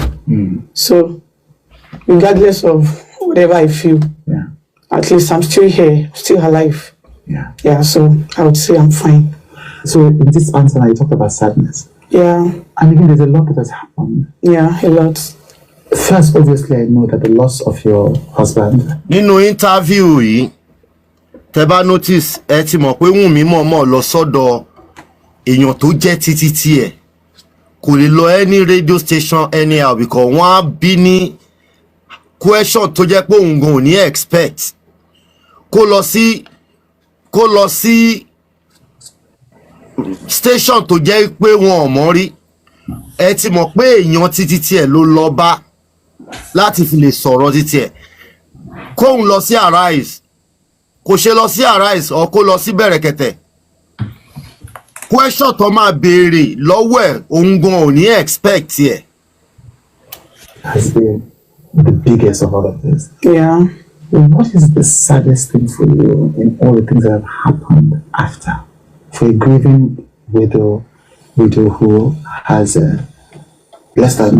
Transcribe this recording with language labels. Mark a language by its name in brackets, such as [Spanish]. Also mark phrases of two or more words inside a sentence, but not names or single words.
[English] So, regardless of whatever I feel, Yeah. at least I'm still here, still alive. Yeah. Yeah, so I would say I'm fine. So in this answer, you talked about sadness. Yeah, And again, there's a lot that has happened. yeah, a lot. First, obviously, I know that the loss of your husband. [Yoruba] Nínú interview yìí, tẹ́ bá notice ẹ ti mọ̀ pé Wunmi mọ̀ọ́mọ̀ lọ sọ́dọ̀ èèyàn tó jẹ́ títí tiẹ̀. Kò lè lọ [English] any radio station anyhow because [Yoruba] wọ́n á bí ní question tó jẹ́ pé òun gan ò ní expect. Kó lọ sí station tó jẹ́ pé wọn ò mọ̀ rí. Ẹ ti mọ̀ pé èèyàn títí tiẹ̀ ló lọ bá láti fi lè sọ̀rọ̀ títí ẹ̀. Kóun lọ sí Arise, kò ṣe lọ sí Arise or kó lọ sí Bẹ̀rẹ̀kẹ̀tẹ̀. Question tó máa béèrè lọ́wọ́ ẹ̀ òun gan ò ní expect ẹ̀. [English] Has been the biggest of all of this. Yeah. What is the saddest thing for you in all the things that have happened after? For a grieving widow who has less than